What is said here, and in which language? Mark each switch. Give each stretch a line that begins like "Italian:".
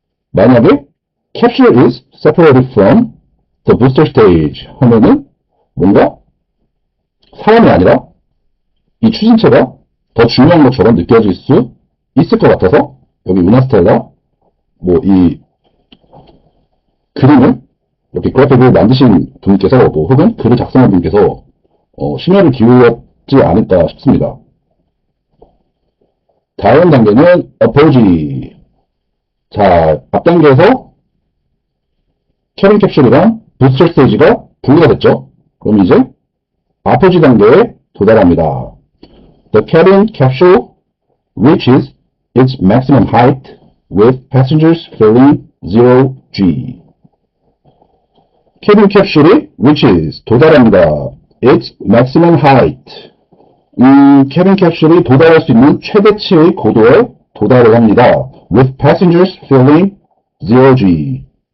Korean: 만약에
English: capsule is separated from the booster stage
Korean: 하면은 뭔가 사람이 아니라 이 추진체가 더 중요한 것처럼 느껴질 수 있을 것 같아서 여기 우나스텔라 뭐 이 그림을 이렇게 그래픽을 만드신 분께서 뭐 혹은 글을 작성한 분께서 심혈을 기울였지 않을까 싶습니다. 다음 단계는 apogee. 자, 앞 단계에서 캐빈 캡슐이랑 부스터 스테이지가 분리가 됐죠. 그럼 이제 apogee 단계에 도달합니다.
English: The cabin capsule reaches its maximum height with passengers filling 0G.
Korean: 캐빈 캡슐이 reaches 도달합니다.
English: its maximum height.
Korean: 캐빈 캡슐이 도달할 수 있는 최대치의 고도에 도달을 합니다.
English: with passengers filling 0G.